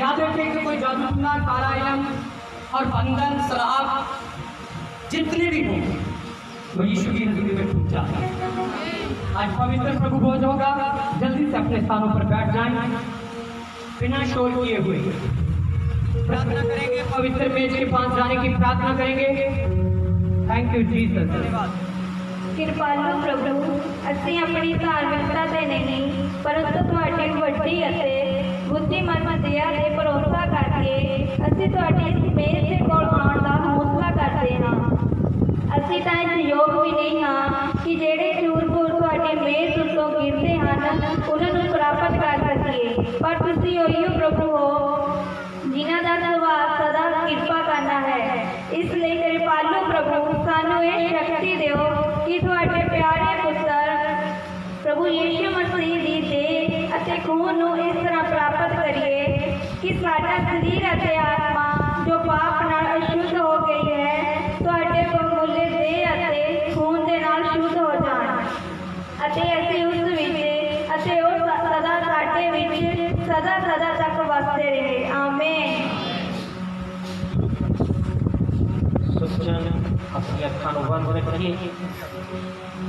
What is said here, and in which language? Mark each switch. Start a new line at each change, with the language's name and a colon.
Hindi: याद रखें कि कोई जादू टूना, काला इलम और बंधन, श्राप जितने भी होंगे वो यीशु की नजर में टूट जाते हैं। आज पवित्र प्रभु भोज होगा, जल्दी से अपने स्थानों पर बैठ जाएं, बिना शोर किए हुए प्रार्थना करेंगे, पवित्र मेज के पास जाने की प्रार्थना करेंगे। Thank you Jesus. धन्यवाद।
Punjabi: ਕਿਰਪਾਲੂ ਪ੍ਰਭੂ, ਅਸੀਂ ਆਪਣੀ ਧਾਰਮਿਕਤਾ ਤੇ ਨਹੀਂ ਪਰੰਤु ਤੁਹਾਡੀ ਵੱਡੀ ਅਤੇ ਬੁੱਧੀਮਾਨ ਦਇਆ ਤੇ ਭਰੋਸਾ ਕਰਕੇ ਅਸੀਂ ਤੁਹਾਡੀ ਇਸ ਮੇਜ਼ ਦੇ ਕੋਲ ਆਉਣ ਦਾ ਹੌਸਲਾ ਕਰਦੇ ਹਾਂ। ਅਸੀਂ ਤਾਂ ਇਸ ਯੋਗ ਵੀ ਨਹੀਂ ਹਾਂ ਕਿ ਜਿਹੜੇ ਚੂਰ-ਭੂਰ ਤੁਹਾਡੀ ਮੇਜ਼ ਉੱਤੋਂ ਗਿਰਦੇ ਹਨ ਉਹਨਾਂ ਨੂੰ ਪ੍ਰਾਪਤ ਕਰ ਸਕੀਏ, ਪਰ ਤੁਸੀਂ ਉਹੀਓ ਪ੍ਰਭੂ ਹੋ ਜਿਨ੍ਹਾਂ ਦਾ ਸੁਭਾਅ ਸਦਾ ਕਿਰਪਾ ਕਰਨਾ ਹੈ। ਇਸ ਲਈ ਕਿਰਪਾਲੂ ਪ੍ਰਭੂ, ਸਾਨੂੰ ਇਹ ਸ਼ਕਤੀ ਦਿਓ ਕਿ ਤੁਹਾਡੇ ਪਿਆਰੇ ਪੁੱਤਰ ਪ੍ਰਭੂ ਯੀਸ਼ੂ ਮਸੀਹ ਦੀ ਦੇਹ ਅਤੇ ਖੂਨ ਨੂੰ ਇਸ ਤਰ੍ਹਾਂ ਪ੍ਰਾਪਤ ਕਰੀਏ ਕਿ ਸਾਡਾ ਸਰੀਰ ਅਤੇ ਆਤਮਾ ਜੋ ਪਾਪ ਨਾਲ ਅਸ਼ੁੱਧ ਹੋ ਗਈ ਹੈ ਤੁਹਾਡੇ ਬਹੁਮੁੱਲੇ ਦੇਹ ਅਤੇ ਖੂਨ ਦੇ ਨਾਲ ਸ਼ੁੱਧ ਹੋ ਜਾਣ, ਅਤੇ ਅਸੀਂ ਉਸ ਵਿੱਚ ਅਤੇ ਉਹ ਸਦਾ ਸਾਡੇ ਵਿੱਚ ਸਦਾ ਸਦਾ ਤੱਕ ਵਸਦੇ ਰਹੇ। ਆਮੇਨ।
Hindi: सज्जन अपनी अखां बंद रखिए।